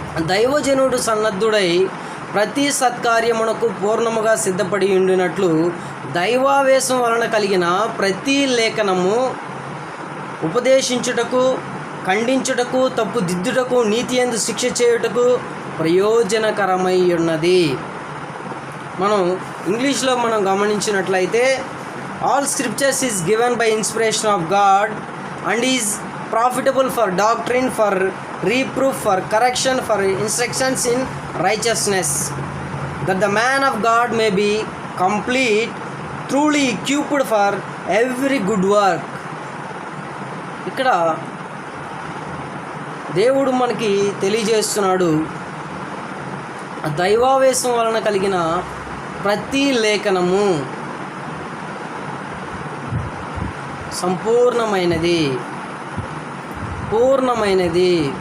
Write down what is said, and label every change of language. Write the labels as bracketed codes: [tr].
[te] దైవజనుడు సన్నద్ధుడై ప్రతి సత్కార్యమునకు పూర్ణముగా సిద్ధపడి ఉండినట్లు దైవావేశం వలన కలిగిన ప్రతి లేఖనము ఉపదేశించుటకు, ఖండించుటకు, తప్పు దిద్దుటకు, నీతి యందు శిక్ష చేయుటకు ప్రయోజనకరమై ఉన్నది. మనం ఇంగ్లీష్లో గమనించినట్లయితే [en] all scriptures is given by inspiration of God and is profitable for doctrine, for reproof, for correction, for instructions in righteousness, that the man of God may be complete, truly equipped for every good work. [te] ఇక్కడ దేవుడు మనకి తెలియజేస్తున్నాడు, దైవావేశం వలన కలిగిన ప్రతి లేఖనము సంపూర్ణమైనది, పూర్ణమైనది.